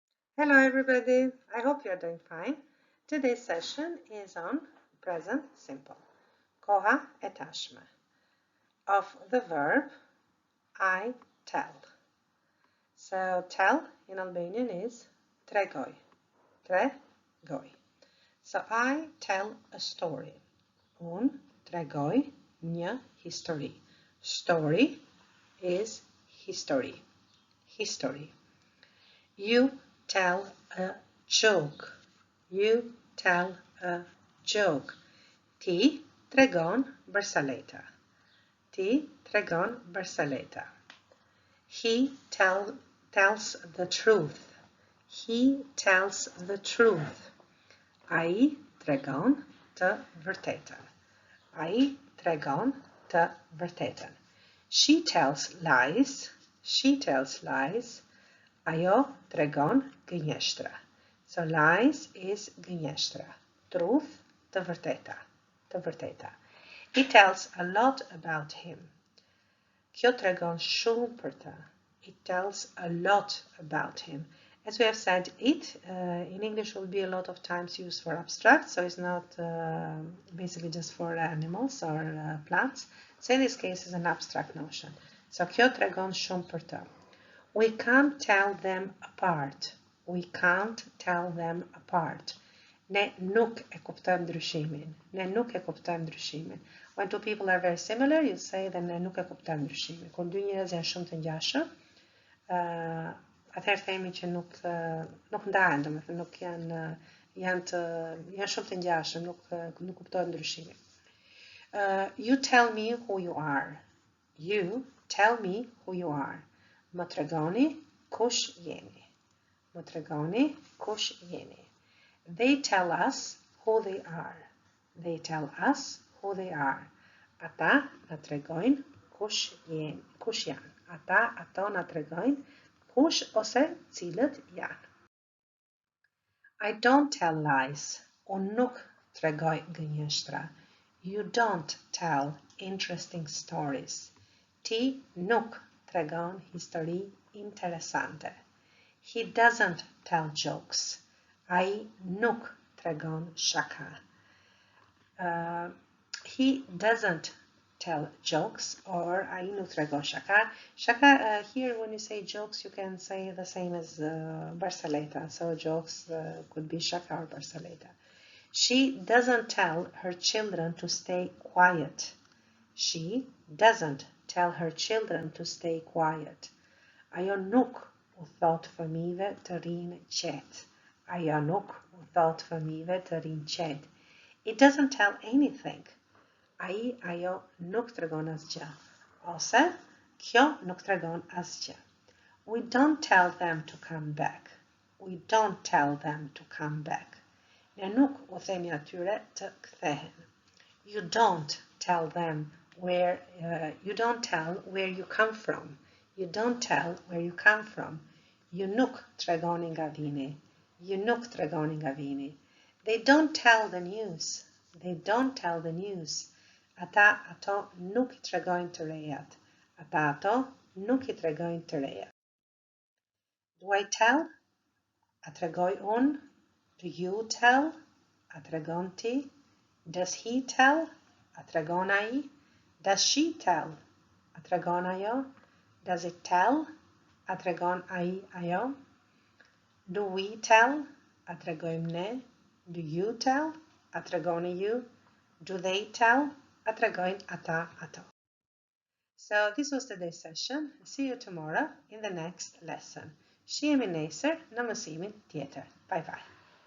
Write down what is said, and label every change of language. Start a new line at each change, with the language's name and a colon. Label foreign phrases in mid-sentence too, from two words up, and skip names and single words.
English: Hello everybody, I hope you are doing fine. Today's session is on present simple.
Albanian: Koha e tashme.
English: Of the verb I tell. So tell in Albanian is tregoj.
Albanian: Tregoj.
English: So I tell a story.
Albanian: Un tregoj një histori.
English: Story is history. History. You tell a joke. You tell a joke.
Albanian: Ti tregon bërsaleta. Ti tregon bërsaleta.
English: He tells the truth. He tells the truth.
Albanian: Ai tregon të vërtetën. Ai tregon të vërtetën.
English: She tells lies. She tells lies.
Albanian: Ajo tregon gënjeshtra.
English: So lies is gënjeshtra.
Albanian: Truth, të vërteta. Të vërteta.
English: He tells a lot about him.
Albanian: Kjo tregon shumë për të.
English: It tells a lot about him. As we have said, it in English will be a lot of times used for abstract, so it's not basically just for animals or plants. So in this case, it's an abstract notion.
Albanian: So kjo tregon shumë për të.
English: We can't tell them apart. We can't tell them apart.
Albanian: Ne nuk e kuptojmë ndryshimin. Ne nuk e kuptojmë ndryshimin.
English: When two people are very similar, you say that
Albanian: ne nuk e kuptojmë ndryshimin. Kur dy njerëz janë shumë të ngjashëm, atëherë themi që nuk ndahen, domethënë nuk janë shumë të ngjashëm, nuk kuptojnë ndryshimin.
English: You tell me who you are. You tell me who you are.
Albanian: Më tregoni kush jeni. Më tregoni kush jeni.
English: They tell us who they are. They tell us who they are.
Albanian: Ata na tregojnë kush janë. Ato na tregojnë kush ose cilët janë.
English: I don't tell lies.
Albanian: Unë nuk tregoj gënjeshtra.
English: You don't tell interesting stories.
Albanian: Ti nuk tregon histori interesante.
English: He doesn't tell jokes.
Albanian: Ai nuk tregon shaka.
English: He doesn't tell jokes or
Albanian: ai nuk tregon shaka. Shaka,
English: here when you say jokes, you can say the same as bërsaleta. So jokes could be shaka or bërsaleta. She doesn't tell her children to stay quiet. She doesn't tell her children to stay quiet.
Albanian: Ajo nuk u thot fëmijëve të rinë qetë. Ajo nuk u thot fëmijëve të rinë qetë.
English: It doesn't tell anything.
Albanian: Ajo nuk tregon asgjë. Ose kjo nuk tregon asgjë.
English: We don't tell them to come back. We don't tell them to come back.
Albanian: Ne nuk u themi atyre të kthehen.
English: You don't tell them you don't tell where you come from. You don't tell where you come from.
Albanian: Ju nuk tregoni nga vini. Ju nuk tregoni nga vini.
English: They don't tell the news. They don't tell the news.
Albanian: Ato nuk I tregojnë të rejat. Ato nuk I tregojnë të rejat.
English: Do I tell?
Albanian: A tregoj unë?
English: Do you tell?
Albanian: A tregon ti?
English: Does he tell?
Albanian: A tregon ai?
English: Does she tell?
Albanian: A tregon ajo?
English: Does it tell?
Albanian: A tregon ai ajo?
English: Do we tell?
Albanian: A tregojmë ne?
English: Do you tell?
Albanian: A tregoni ju?
English: Do they tell?
Albanian: A tregojnë ata ato.
English: So this was today's session. See you tomorrow in the next lesson.
Albanian: Shihemi nesër në mësimin tjetër.
English: Bye bye.